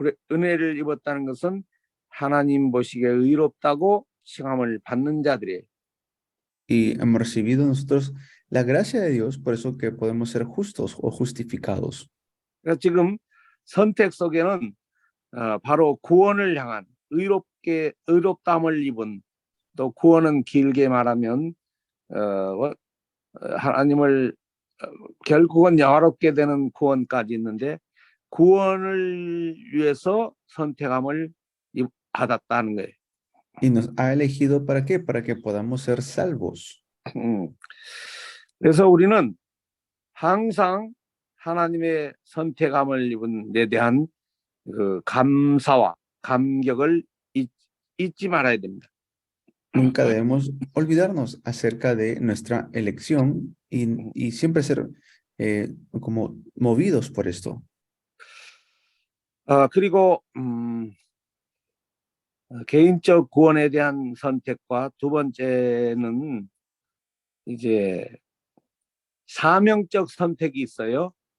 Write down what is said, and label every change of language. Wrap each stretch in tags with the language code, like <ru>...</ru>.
<ko>은혜를 입었다는 것은 하나님 보시기에 의롭다고 칭함을 받는 자들이에요.</ko> <es>Y hemos recibido nosotros la gracia de Dios, por eso que podemos ser justos o justificados.</es> <ko>그래서 지금 선택 속에는 바로 구원을 향한 의롭다함을 입은 또 구원은 길게 말하면 하나님을 결국은 영화롭게 되는 구원까지 있는데 구원을 위해서 선택함을 받았다는 거예요.</ko> <es>Y nos ha elegido ¿para qué? Para que podamos ser salvos.</es> <ko>그래서 우리는 항상 하나님의 선택함을 입은 데 대한 그 감사와 감격을 잊지 말아야 됩니다.</ko> <es>Nunca debemos olvidarnos acerca de nuestra elección y siempre ser como movidos por esto.</es> <ko>그리고 개인적 구원에 대한 선택과 두 번째는 이제 사명적 선택이 있어요.</ko>